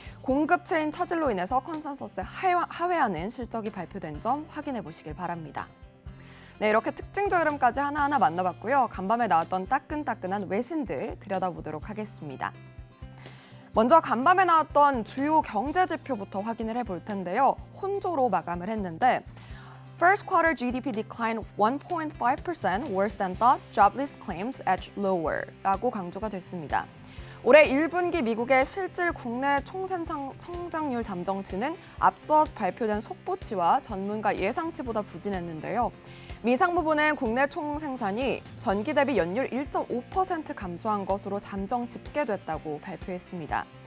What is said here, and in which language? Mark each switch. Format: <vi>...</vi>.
<ko>공급 체인 차질로 인해서 컨센서스에 하회하는 실적이 발표된 점 확인해 보시길 바랍니다. 네, 이렇게 특징 흐름까지 하나하나 만나봤고요. 간밤에 나왔던 따끈따끈한 외신들 들여다보도록 하겠습니다. 먼저 간밤에 나왔던 주요 경제 지표부터 확인을 해볼 텐데요. 혼조로 마감을 했는데</ko> <en>First quarter GDP declined 1.5% worse than thought, jobless claims edged lower</en> <ko>라고 강조가 됐습니다. 올해 1분기 미국의 실질 국내 총생산 성장률 잠정치는 앞서 발표된 속보치와 전문가 예상치보다 부진했는데요. 미 상무부는 국내 총생산이 전기 대비 연율 1.5% 감소한 것으로 잠정 집계됐다고 발표했습니다.</ko>